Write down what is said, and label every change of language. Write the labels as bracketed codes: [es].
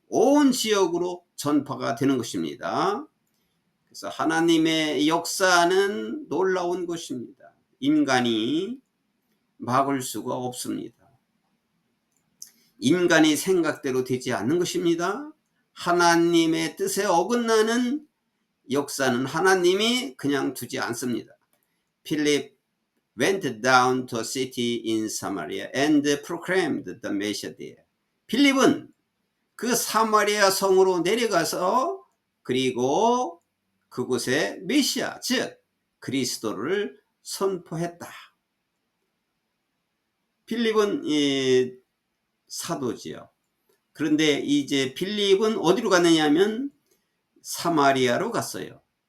[ko] 온 지역으로 전파가 되는 것입니다. 그래서 하나님의 역사는 놀라운 것입니다. 인간이 막을 수가 없습니다. 인간의 생각대로 되지 않는 것입니다. 하나님의 뜻에 어긋나는 역사는 하나님이 그냥 두지 않습니다. [en] Philip went down to a city in Samaria and proclaimed the Messiah there. [ko] 필립은 그 사마리아 성으로 내려가서 그리고 그곳에 메시아 즉 그리스도를 선포했다. 필립은 사도지요. 그런데 이제 필립은 어디로 갔느냐 하면 사마리아로 갔어요.